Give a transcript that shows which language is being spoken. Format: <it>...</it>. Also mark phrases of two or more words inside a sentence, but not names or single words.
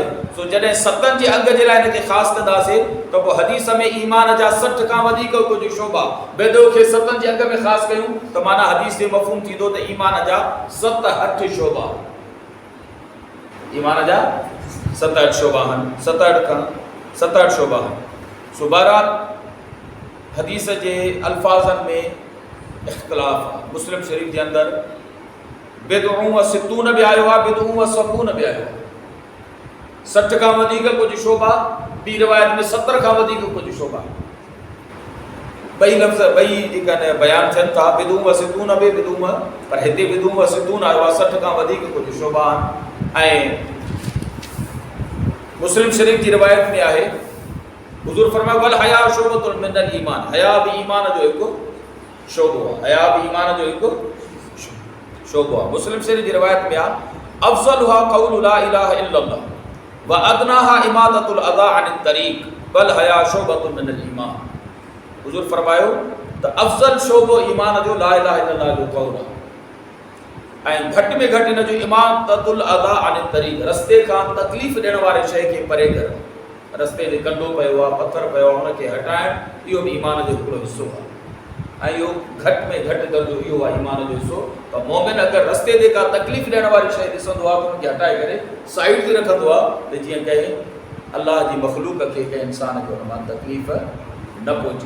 <sd>सो जॾहिं 7 जे अंग जे लाइ हिनखे ख़ासि कंदासीं त पोइ हदीस में ईमान जा 60 खां वधीक कुझु शोबा, बेदो खे 7 जे अंग में ख़ासि कयूं त माना हदीस जो मफ़हूम थींदो त ईमान जा 7-8 शोबा, ईमान जा 7-8 शोबा आहिनि। 7-8 खां 7-8 शोबा आहिनि। सो बहरहाल हदीस जे अल्फाज़नि में इख़्तिलाफ़ आहे। मुस्लिम शरीफ़ जे अंदरि</sd> <ar>بضع وستون</ar> <sd>बि आयो आहे,</sd> <ar>بضع وسبعون</ar> <sd>बि आयो आहे। 60 खां वधीक कुझु शोबा, ॿी रिवायत में 70 खां वधीक कुझु शोबा। ॿई लफ़्ज़ ॿई जेका बयानु थियनि था,</sd> <ar>بضع وستون</ar> <sd>बि बिदउन, पर हिते</sd> <ar>بضع وستون</ar> <sd>आयो आहे। 60 खां वधीक कुझु शोबा आहिनि। ऐं मुस्लिम शरीफ़ जी रिवायत में आहे हुज़ूर फरमायो</sd> <ar>والحياء شعبة من الإيمان,</ar> <sd>हया बि ईमान जो हिकु शोबो आहे। हया बि ईमान जो हिकु शोबो आहे। मुस्लिम शरीफ़ जी रिवायत में आहे</sd> <ar>أفضلها قول لا إله إلا الله وأدناها إماطة الأذى عن الطريق والحياء شعبة من الإيمان.</ar> <sd>हुज़ूर फरमायो त अफ़ज़ल शोबो ईमान जो</sd> <ar>لا إله إلا الله</ar> <sd>जो क़ौल आहे ऐं घटि में घटि हिन जो</sd> <ar>إماطة الأذى عن الطريق,</ar> <sd>रस्ते खां तकलीफ़ ॾियण वारे शइ खे परे करणु। रस्ते ते कंडो पियो आहे, पथर पियो आहे, हुनखे हटाइणु, इहो बि ईमान जो हिकिड़ो हिसो आहे। ऐं इहो घटि में घटि दर्जो इहो आहे ईमान जो हिसो त मोमिन अगरि रस्ते ते का तकलीफ़ ॾियण वारी शइ ॾिसंदो आहे त हुनखे हटाए करे साइड ते रखंदो आहे त जीअं कंहिं अलाह जी मख़लूक खे कंहिं इंसान खे हुन मां तकलीफ़ न पहुचे।</sd>